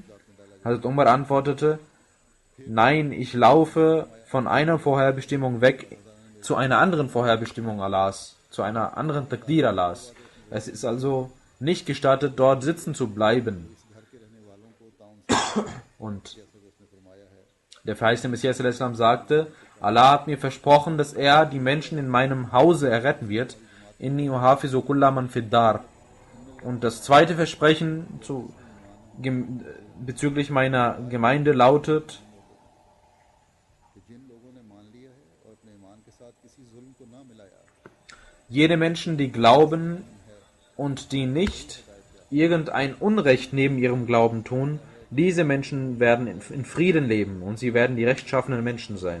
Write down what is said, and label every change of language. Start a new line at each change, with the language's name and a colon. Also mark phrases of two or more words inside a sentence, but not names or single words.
German: Hazrat Umar antwortete, nein, ich laufe von einer Vorherbestimmung weg zu einer anderen Vorherbestimmung Allahs, zu einer anderen Taqdir Allahs. Es ist also nicht gestattet, dort sitzen zu bleiben. Und der verheißene Messias al-Islam sagte, Allah hat mir versprochen, dass er die Menschen in meinem Hause erretten wird.
Arabic: إني أحافظ كل من في الدار.
German: Und das zweite Versprechen bezüglich meiner Gemeinde lautet, jede Menschen, die glauben und die nicht irgendein Unrecht neben ihrem Glauben tun, diese Menschen werden in Frieden leben und sie werden die rechtschaffenen Menschen sein.